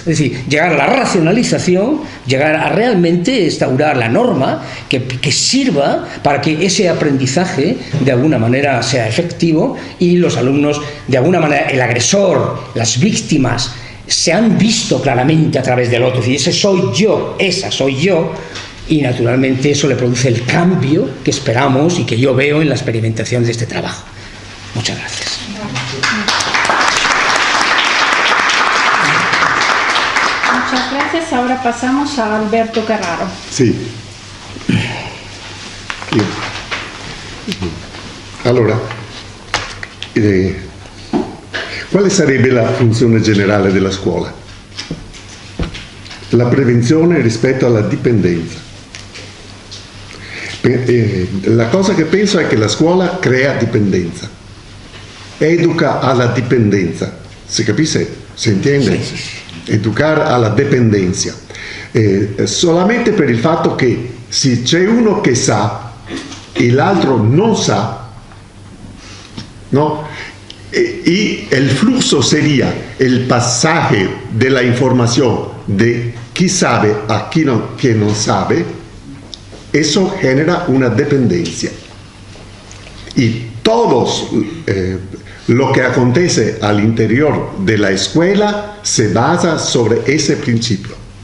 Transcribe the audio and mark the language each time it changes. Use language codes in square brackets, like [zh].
[es] Es decir, llegar a la racionalización, llegar a realmente instaurar la norma que sirva para que ese aprendizaje de alguna manera sea efectivo y los alumnos, de alguna manera, el agresor, las víctimas, se han visto claramente a través del otro. Es decir, ese soy yo, esa soy yo, y naturalmente eso le produce el cambio que esperamos y que yo veo en la experimentación de este trabajo. Muchas gracias. Muchas gracias. Ahora pasamos a Alberto Carraro. [it] Sì. Allora, quale sarebbe la funzione generale della scuola? La prevenzione rispetto alla dipendenza. La cosa che penso è che la scuola crea dipendenza, educa alla dipendenza. ¿Se capisce? [es] ¿Se entiende? [it] Sì. Educar alla dipendenza. Solamente per il fatto che se c'è uno che sa e l'altro non sa, ¿no? [es] Y el flujo sería el pasaje de la información de quién sabe a quién no sabe. Eso genera una dependencia. Y todos lo que acontece al interior de la escuela se basa sobre ese principio.